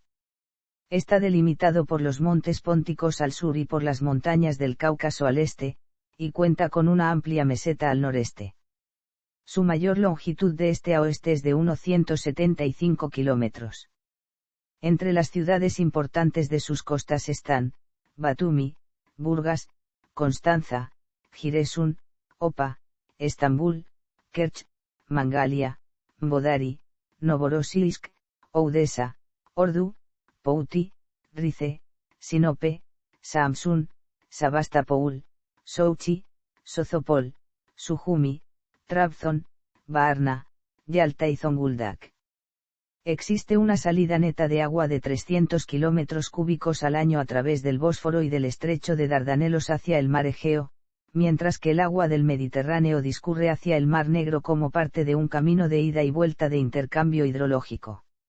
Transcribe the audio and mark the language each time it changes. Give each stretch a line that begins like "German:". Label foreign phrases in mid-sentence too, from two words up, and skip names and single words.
Spanish: Está delimitado por los montes pónticos al sur y por las montañas del Cáucaso al este, y cuenta con una amplia meseta al noreste. Su mayor longitud de este a oeste es de unos 175 kilómetros. Entre las ciudades importantes de sus costas están, Batumi, Burgas, Constanza, Giresun, Opa, Estambul, Kerch, Mangalia, Bodari, Novorossiysk, Odesa, Ordu, Pouti, Rize, Sinope, Samsun, Sebastopol, Sochi, Sozopol, Sujumi, Trabzon, Varna, Yalta y Zonguldak. Existe una salida neta de agua de 300 kilómetros cúbicos al año a través del Bósforo y del estrecho de Dardanelos hacia el mar Egeo, mientras que el agua del Mediterráneo discurre hacia el Mar Negro como parte de un camino de ida y vuelta de intercambio hidrológico.